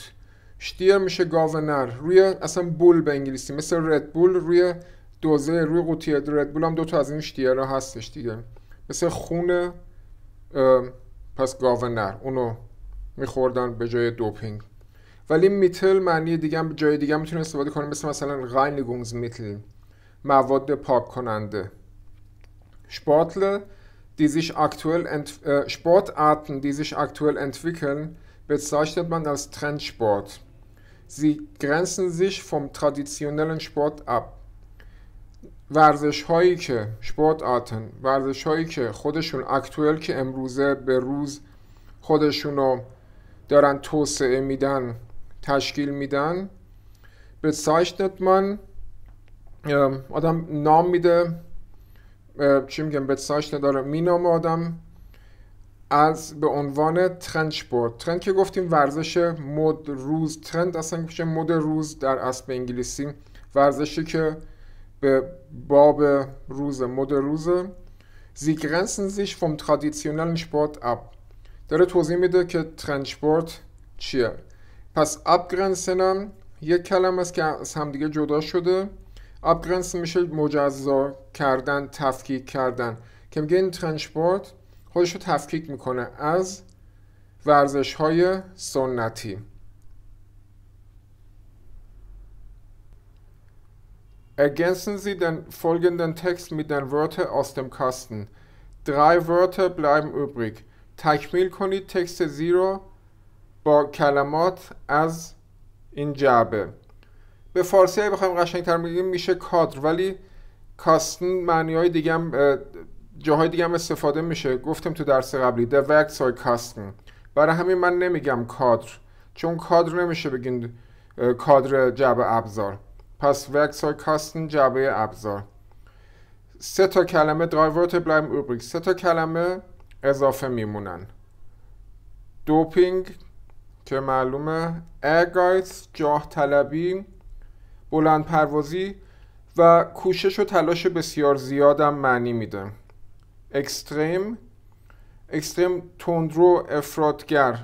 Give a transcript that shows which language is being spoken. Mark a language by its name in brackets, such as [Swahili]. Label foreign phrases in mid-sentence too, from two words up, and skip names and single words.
[Persian] شتیر میشه گاو نر، روی اصلا بول به انگلیسی مثل ردبول، روی دوزه، روی قوطی ردبول هم دوتا از این شتیرها هستش دیگه، مثل خون. پس گاو نر اونو میخوردن به جای دوپینگ. ولی میتل معنی دیگه هم جای دیگه هم میتونه استفاده کنه، مثلا Reinigungsmittel، مواد پاک کننده. [German] Sportarten, die sich aktuell entwickeln, bezeichnet man als Trendsport. Sie grenzen sich vom traditionellen Sport ab. [Persian] ورزش هایی که خودشون اکتوئل، که امروزه به روز خودشونو دارن توسعه میدن، تشکیل میدن، [German] bezeichnet man، [Persian] آدم نام میده، چی میگم، bezeichnet داره مینامه آدم به عنوان ترندسپورت. ترند که گفتیم ورزش مد روز، ترند اصلا میشه مد روز در اصل انگلیسی، ورزشی که به باب روز مد روزه. [German] Sie grenzen sich vom traditionellen Sport ab. [Persian] داره توضیح میده که ترندسپورت چیه. پس abgrenzen یک کلمه است که از همدیگه جدا شده. abgrenzen میشه مجزا کردن، تفکیک کردن، که میگه این ترندسپورت خودش رو تفکیک میکنه از ورزش های سنتی. [German] Ergänzen Sie den folgenden Text mit den Wörtern aus dem Kasten. 3 Wörter bleiben übrig. [Persian] تکمیل کنید تکست زی رو با کلمات از این جعبه. به فارسی های بخوایم قشنگ‌تر بگیم میشه کادر، ولی کاستن معنی های دیگه هم جاهای دیگه هم استفاده میشه. گفتم تو درس قبلی [German] der Werkzeugkasten. [Persian] برای همین من نمیگم کادر، چون کادر نمیشه بگین کادر جعبه ابزار. پس Werkzeugkasten جعبه ابزار. 3 تا کلمه [German] drei Wörter bleiben übrig. [Persian] 3 تا کلمه اضافه میمونن. دوپینگ که معلومه، ehrgeiz جاه طلبی، بلند پروازی و کوشش و تلاش بسیار زیادم معنی میده. اکستریم تندرو، افراطگر.